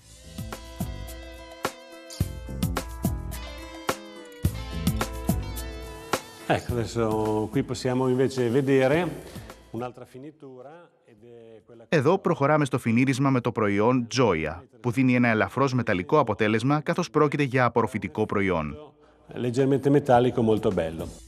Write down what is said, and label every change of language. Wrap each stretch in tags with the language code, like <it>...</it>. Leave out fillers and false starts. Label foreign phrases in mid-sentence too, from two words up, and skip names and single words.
<it>Ecco, adesso qui possiamo invece vedere un'altra finitura ed è quella...</it> <el>Εδώ προχωράμε στο φινίρισμα με το προϊόν Gioia, που δίνει ένα ελαφρώς μεταλλικό αποτέλεσμα καθώς πρόκειται για απορροφητικό προϊόν.</el> <it>Leggermente metallico, molto bello.</it>